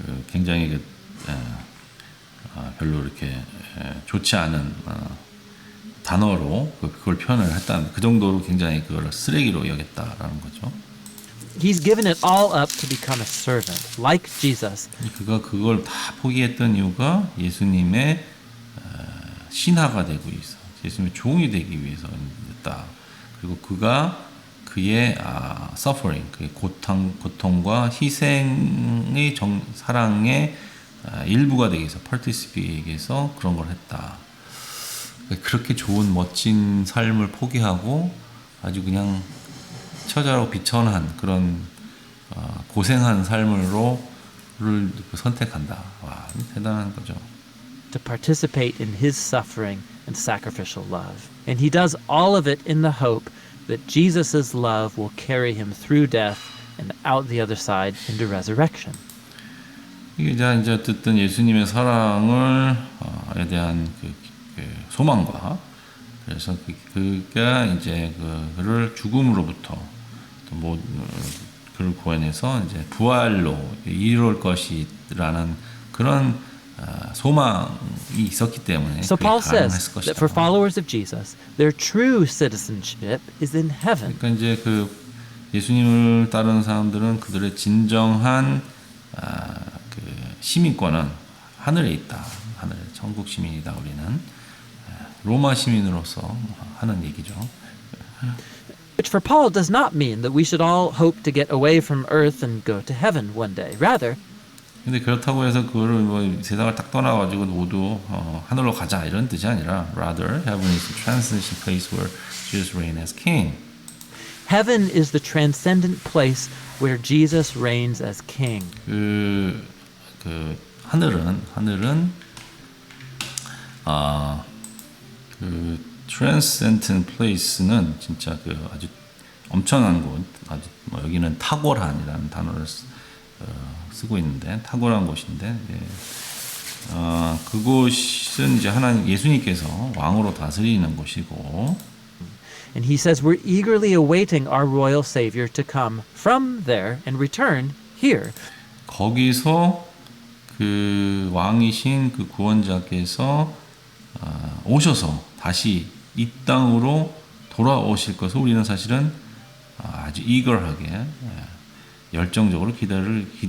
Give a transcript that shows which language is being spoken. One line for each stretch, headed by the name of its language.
Korean: 굉장히 별로 이렇게 좋지 않은 단어로 그걸 표현을 했다는, 그 정도로 굉장히 그걸 쓰레기로 여겼다라는 거죠.
English: He's given it all up to become a servant, like Jesus.
Korean: 그가 그걸 다 포기했던 이유가 예수님의 신하가 되고 있어. 예수님의 종이 되기 위해서였다. 그리고 그가 그의 suffering, 그의 고통과 희생의 사랑의 일부가 되기 위해서 participate 위해서 그런 걸 했다. 그렇게 좋은 멋진 삶을 포기하고 아주 그냥 처자로 비천한 그런 고생한 삶으로를 선택한다. 와, 대단한 거죠.
English: To participate in his suffering and sacrificial love. And he does all of it in the hope that Jesus' love will carry him through death and out the other side into resurrection.
Korean: 이게 이제 어쨌든 예수님의 사랑을 에 대한 그 소망과 그래서 그가 이제 그를 죽음으로부터 또 그를 구원해서 이제 부활로 이룰 것이라는 그런 소망이 있었기 때문에
English: So
Korean: 그게
English: Paul says
Korean: 가능했을 것이다.
English: that for followers of Jesus, their true citizenship is in heaven.
Korean: 그러니까 이제 그 예수님을 따르는 사람들은 그들의 진정한 그 시민권은 하늘에 있다. 하늘 천국 시민이다. 우리는 로마 시민으로서 하는 얘기죠.
English: Which for Paul does not mean that we should all hope to get away from earth and go to heaven one day. Rather,
Korean: 근데 그렇다고 해서 그거를 뭐 세상을 딱 떠나가지고 모두 하늘로 가자 이런 뜻이 아니라
English: rather heaven is the transcendent place where Jesus reigns as king. heaven is the transcendent place where Jesus reigns as king.
Korean: 그 하늘은 그
English: transcendent place
Korean: 는 진짜 그 아주 엄청난 곳, 아주 뭐 여기는 탁월한이라는 단어를 쓰고 있는데 탁월한 곳인데 그곳은 이제 하나님 예수님께서 왕으로 다스리는 곳이고
English: And he says we're eagerly awaiting our royal Savior to come from there and return here.
Korean: 거기서 그 왕이신 그 구원자께서 오셔서 다시 이 땅으로 돌아오실 것을 우리는 사실은 아주 eager하게 열정적으로 기다리고